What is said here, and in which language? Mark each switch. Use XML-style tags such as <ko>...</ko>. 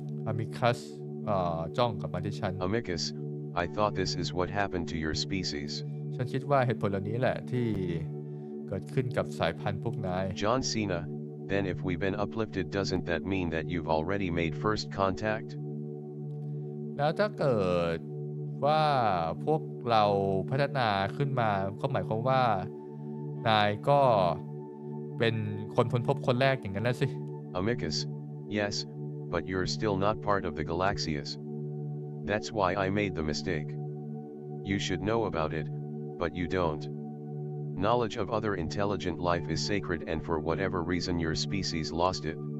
<th>Amicus จ้องกลับมาที่ฉัน</th> <en>Amicus, I thought this is what happened to your species.</en> <th>ฉันคิดว่าเหตุผลเหล่านี้แหละที่เกิดขึ้นกับสายพันธุ์พวกนาย</th> <en>John Cena, then if we've been uplifted, doesn't that mean that you've already made first contact?</en> <th>แล้วถ้าเกิดว่าพวกเราพัฒนาขึ้นมาก็หมายความว่านายก็เป็นคนค้นพบคนแรกอย่างนั้นแล้วสิ</th> <en>Amicus, yes, but you're still not part of the Galaxias. That's why I made the mistake. You should know about it, but you don't. Knowledge of other intelligent life is sacred, and for whatever reason your species lost it.</en>